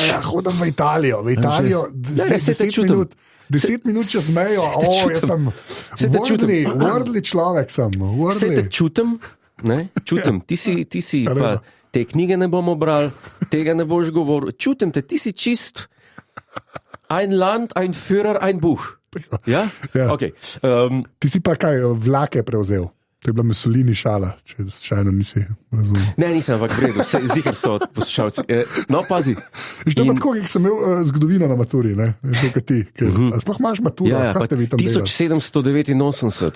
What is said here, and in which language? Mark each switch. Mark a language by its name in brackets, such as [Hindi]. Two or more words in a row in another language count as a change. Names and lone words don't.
[Slovenian] Ja, hodim v Italijo. V Italijo saj te čutim. 10 minut čez mejo, jaz sem wordly človek. Vse te čutim, ne? Čutim. Ti si pa te knjige ne bomo brali, tega ne boš govoril. Čutim te, ti si čist [German] ein Land, ein Führer, ein Buch. [Slovenian] Ja? Ja. Okay. Ti si pa kaj, vlake prevzel. To je bila Mussolini šala, če šajno nisi razumel. Ne, nisem, ampak vredu, zihar so poslušalci. No, pazi. Že to je tako, kot sem imel zgodovino na maturi, ne? To, kot ti. Sploh imaš maturo, kaj ste vi tam delali? 1789.